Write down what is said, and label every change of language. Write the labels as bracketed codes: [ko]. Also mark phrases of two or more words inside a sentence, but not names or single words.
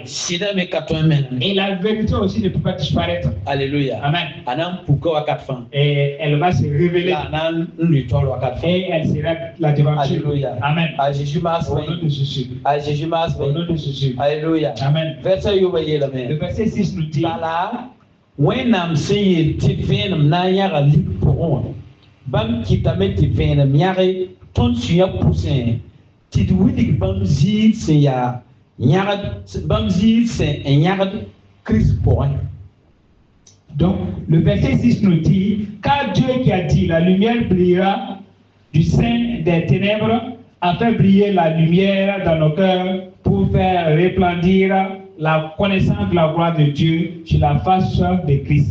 [fr] Et la vérité aussi ne peut pas disparaître. Alléluia. Amen. Et elle va se révéler. Et elle sera la devanture. Alléluia. Amen. À Jésus. Au nom de Jésus. À Jésus. Au nom de Jésus. Alléluia. Amen. Le verset 6 nous dit. [mos] Wẽnnaam sẽn yeel tɩ vẽenem na n yãga lik pʋgẽ wã bãmb kɩtame tɩ vẽenem yãge tõnd sũyã pʋsẽ tɩ d wilg bãmb ziir sẽn yaa yãgd bãmb ziir sẽn n yãgd Christ pʋgẽ. [fr] Donc, le verset 6 nous dit, car Dieu qui a dit, la lumière brillera du sein des ténèbres, a fait briller la lumière dans nos cœurs pour faire resplendir la connaissance de la gloire de Dieu sur la face de Christ.